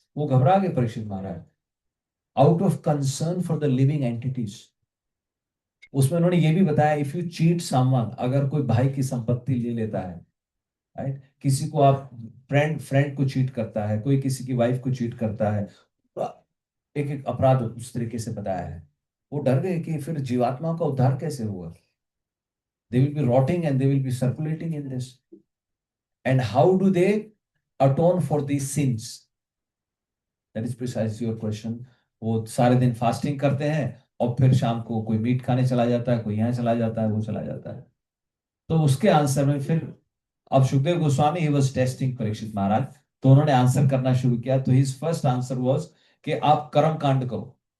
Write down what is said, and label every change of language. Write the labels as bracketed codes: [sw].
[hi] वो घबरा गए परीक्षित महाराज, [en] out of concern for the living entities, [hi] उसमें उन्होंने ये भी बताया, [en] if you cheat someone, [hi] अगर कोई भाई की संपत्ति ले लेता है, राइट, किसी को आप फ्रेंड फ्रेंड को चीट करता है, कोई किसी की वाइफ को चीट करता है, तो एक एक अपराध उस तरीके से बताया है। वो डर गए कि फिर जीवात्मा का उद्धार कैसे होगा, [en] they will be rotting and they will be circulating in this, and how do they atone for these sins? That is precisely your question. [hi] वो सारे दिन फास्टिंग करते हैं और फिर शाम को कोई मीट खाने चला जाता है, कोई यहाँ चला जाता है, वो चला जाता है। तो उसके आंसर में फिर अब Sukhdev Goswami [en] he was testing [hi] Parikshit महाराज, तो उन्होंने आंसर करना शुरू किया। तो [en] his first answer was [hi] कि आप कर्म कांड करो।